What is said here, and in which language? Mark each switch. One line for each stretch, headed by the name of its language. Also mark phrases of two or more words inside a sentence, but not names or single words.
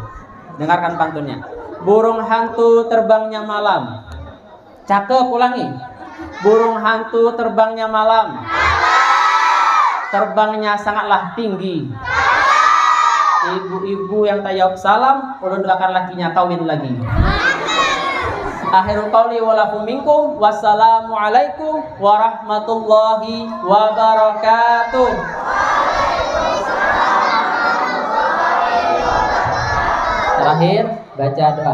Indonesian: Dengarkan pantunnya. Burung hantu terbangnya malam. Cakep, ulangi. Burung hantu terbangnya malam. Terbangnya sangatlah tinggi. Ibu-ibu yang tak jawab salam,
Banjar: ulun doakan lakinya kawin lagi.
Arabic: آخر القول ولكم منكم. والسلام عليكم ورحمة الله وبركاته.
Indonesian: Terakhir baca doa.